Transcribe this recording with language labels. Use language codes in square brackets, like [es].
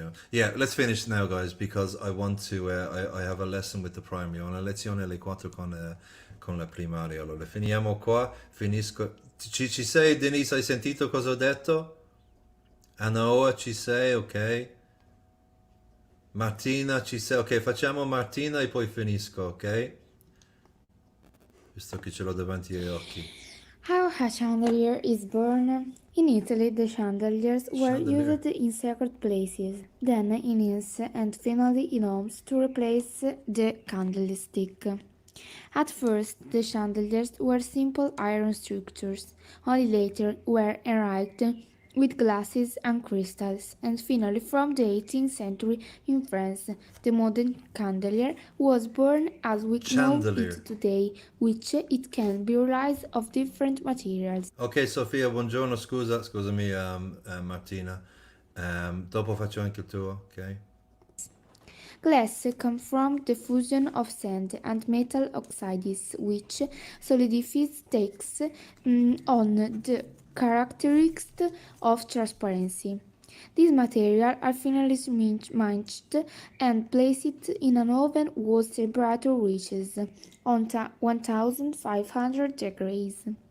[en] Yeah, let's finish now, guys, because I want to. I have a lesson with the primary. [it] Ho una lezione alle 4 con la primaria. Allora, finiamo qua. Finisco. Ci sei, Denise? Hai sentito cosa ho detto? Anoa, ci sei? Ok. Martina, ci sei? Ok, facciamo Martina e poi finisco, ok? Visto che ce l'ho davanti agli occhi. [en] How a chandelier is born. In Italy, the chandeliers were used in sacred places, then in inns and finally in homes to replace the candlestick. At first, the chandeliers were simple iron structures, only later were enriched with glasses and crystals, and finally from the 18th century in France, the modern chandelier was born as we know it today, which it can be realized of different materials. [it] Ok, Sofia, buongiorno, scusami Martina. Dopo faccio anche il tuo, ok? [en] Glass comes from the fusion of sand and metal oxides, which solidifies takes on the characteristics of transparency. These materials are finally matched and placed in an oven whose temperature reaches 1500 degrees.